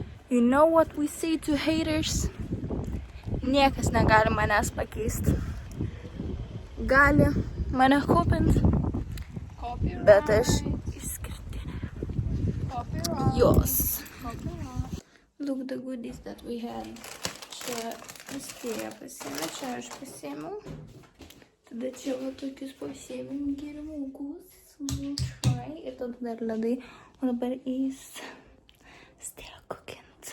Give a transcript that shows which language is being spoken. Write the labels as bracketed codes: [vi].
[en] You know what we say to haters? [lt] Niekas negali manęs pakeisti. Gali mane kopinti, bet aš išskirtinė. Jos. [en] Look the goodies that we had. [lt] Čia Austėja pasiėmė, čia aš pasiėmiau. Tada čia va tokius pasiėmėm gerimukus. [en] We'll try. [lt] Ir tada dar ledai. O dabar eis [en] still cooking.